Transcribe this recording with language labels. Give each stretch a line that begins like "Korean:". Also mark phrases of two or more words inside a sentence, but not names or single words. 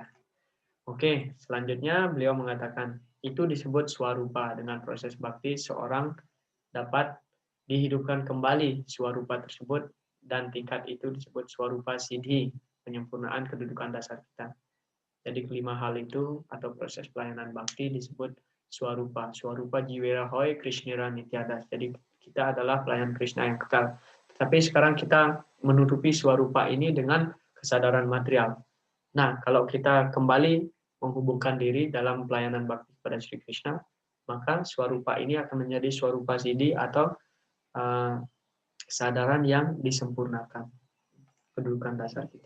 Indonesian: Oke, selanjutnya beliau mengatakan itu disebut swarupa. Dengan proses bakti seorang dapat dihidupkan kembali swarupa tersebut, dan tingkat itu disebut
Sanskrit: swarupa siddhi,
Indonesian: penyempurnaan kedudukan dasar kita. Jadi kelima hal itu atau proses pelayanan bakti disebut swarupa.
Bangla: Swarupa jiwera hoy krishnira nityadas.
Indonesian: Jadi kita adalah pelayan Krishna yang kekal. Tapi sekarang kita menutupi swarupa ini dengan kesadaran material. Nah, kalau kita kembali menghubungkan diri dalam pelayanan bakti kepada Sri Krishna, maka swarupa ini akan menjadi
Sanskrit: swarupa siddhi
Indonesian: atau kesadaran yang disempurnakan kedudukan dasar kita.